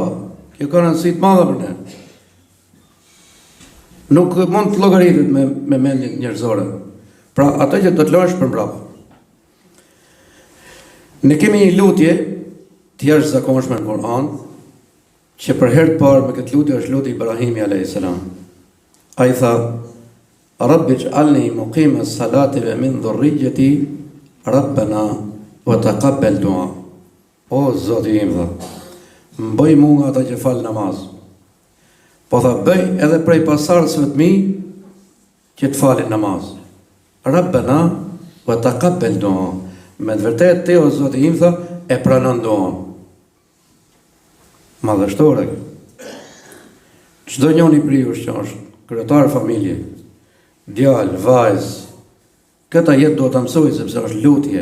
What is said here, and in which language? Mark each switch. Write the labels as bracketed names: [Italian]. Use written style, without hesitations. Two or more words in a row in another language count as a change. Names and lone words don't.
[Albanian] Kjo ka rëndësi të madhe për ne. Nuk mund të llogaritet me mendjen njerëzore. Pra, ato që do të lësh për mbrapa. Ne kemi një lutje të jashtëzakonshme në Kur'an, që për herë të parë me këtë lutje është lutja Ibrahimi a.s. Ai tha: [Arabic] رب اجعلني مقيم الصلاة ومن ذريتي ربنا وتقبل دعاء. [Albanian] O Zoti im, tha, mbëj mua nga ata që fal namaz. Po tha, bëj edhe prej pasardhësve të mi që të falin namaz. [Arabic] ربنا وتقبل دعاء. [Albanian] Me të vërtetë ti, o Zoti im, tha, e pranon duan. Madhështore. Çdo njëri prej jush që është kryetar familje, djalë, vajzë, këta jetë duhet ta mësoj sepse është lutje.